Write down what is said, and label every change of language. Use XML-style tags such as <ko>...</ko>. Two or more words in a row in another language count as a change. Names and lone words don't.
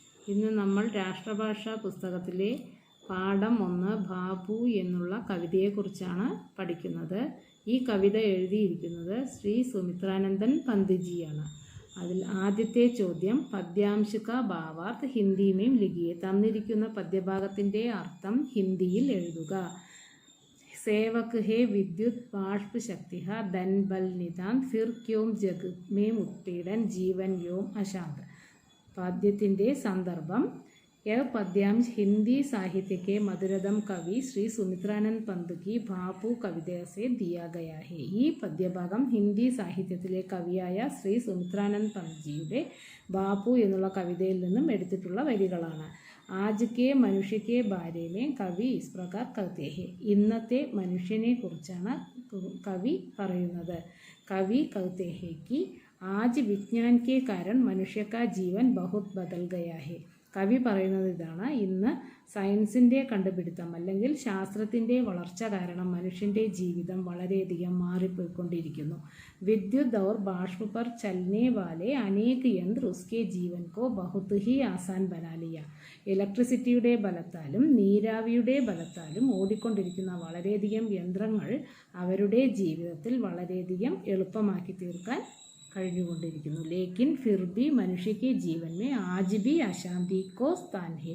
<ml>ഇന്ന് നമ്മൾ രാഷ്ട്രഭാഷാ പുസ്തകത്തിലെ പാഠം 1 ബാബു എന്നുള്ള കവിതയെക്കുറിച്ചാണ് പഠിക്കുന്നത്. ഈ കവിത എഴുതിയിരിക്കുന്നത് ശ്രീ സുമിത്രാനന്ദൻ പന്ത്ജിയാണ്. അതിൽ ആദ്യത്തെ ചോദ്യം</ml> <hi>पद्यांश का भावार्थ हिंदी में लिखिए.</hi> <ml>തന്നിരിക്കുന്ന പദ്യഭാഗത്തിൻ്റെ അർത്ഥം ഹിന്ദിയിൽ എഴുതുക.</ml> <hi>सेवक है विद्युत बाष्प शक्ति धन बल निदान फिर क्यों जग में उत्पीड़न जीवन योम अशांत.</hi> <ml>पद्यത്തിൻ്റെ സന്ദർഭം</ml> <hi>यह पद्यांश हिंदी साहित्य के मधुरतम कवि श्री सुमित्रानंद पंत की बापू कविता से दिया गया है.</hi> <ml>ഈ പദ്യഭാഗം ഹിന്ദി സാഹിത്യത്തിലെ കവിയായ ശ്രീ സുമിത്രാനന്ദ് പന്ത്ജിയുടെ ബാപ്പു എന്നുള്ള കവിതയിൽ നിന്നും എടുത്തിട്ടുള്ള വരികളാണ്.</ml> <hi>आज के मनुष्य के बारे में कवि इस प्रकार कहते हैं.</hi> <ml>ഇന്നത്തെ മനുഷ്യനെ കുറിച്ചാണ് കവി പറയുന്നത്.</ml> <hi>कवि कहते हैं कि आज विज्ञान के कारण मनुष्य का जीवन बहुत बदल गया है.</hi> <ml>കവി പറയുന്നത് ഇതാണ്, ഇന്ന് സയൻസിൻ്റെ കണ്ടുപിടുത്തം അല്ലെങ്കിൽ ശാസ്ത്രത്തിൻ്റെ വളർച്ച കാരണം മനുഷ്യൻ്റെ ജീവിതം വളരെയധികം മാറിപ്പോയിക്കൊണ്ടിരിക്കുന്നു.</ml> <hi>വിദ്യുത് और बाष्प पर चलने वाले अनेक यंत्र उसके जीवन को बहुत ही आसान बना लिया.</hi> <ml>ഇലക്ട്രിസിറ്റിയുടെ ബലത്താലും നീരാവിയുടെ ബലത്താലും ഓടിക്കൊണ്ടിരിക്കുന്ന വളരെയധികം യന്ത്രങ്ങൾ അവരുടെ ജീവിതത്തിൽ വളരെയധികം എളുപ്പമാക്കി തീർക്കാൻ കഴിഞ്ഞുകൊണ്ടിരിക്കുന്നു.</ml> <hi>लेकिन फिर भी मनुष्य के जीवन में आज भी अशांति को स्थान है.</hi>